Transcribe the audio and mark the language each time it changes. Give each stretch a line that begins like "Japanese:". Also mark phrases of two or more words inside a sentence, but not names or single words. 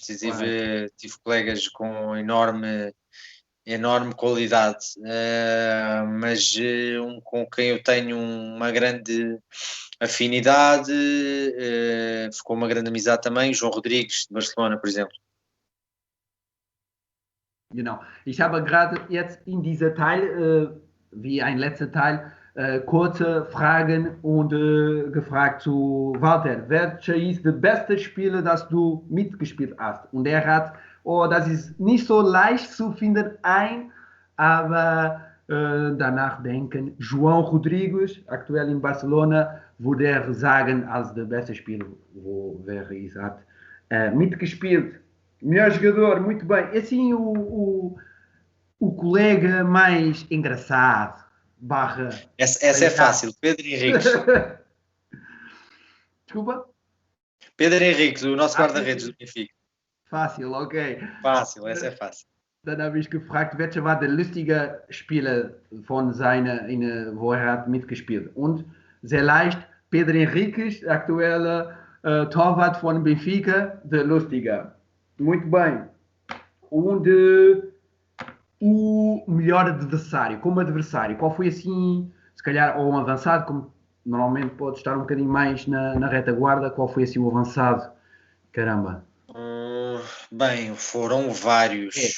Portuguese: Tive colegas com enorme qualidade, mas com quem eu tenho uma grande afinidade, ficou uma grande amizade também, João Rodrigues, de Barcelona, por exemplo.
German: Genau. Ich habe gerade jetzt in dieser Teil, wie ein letzter Teil, kurze Fragen und gefragt zu Walter, welcher ist der beste Spieler, das du mitgespielt hast? Und er hat, das ist nicht so leicht zu finden aber danach denken, João Rodrigues, aktuell in Barcelona, würde er sagen, als der beste Spieler, wo wäre ich hat mitgespielt.
Portuguese: Melhor jogador, muito bem. Assim, o colega mais engraçado, barra... Essa é fácil, Pedro Henriques. Desculpa? Pedro Henriques, o nosso guarda-redes do Benfica. Fácil, ok. Fácil, essa é fácil.
German: Dann habe ich gefragt, welcher war der lustige Spieler von wo er hat mitgespielt. Und sehr leicht, Pedro Henriques, aktueller Torwart von Benfica, der lustige.
Portuguese: Muito bem. Onde o melhor adversário, como adversário, qual foi assim, se calhar, ou um avançado, como normalmente pode estar um bocadinho mais na retaguarda, qual foi assim o avançado? Caramba. Bem, foram vários.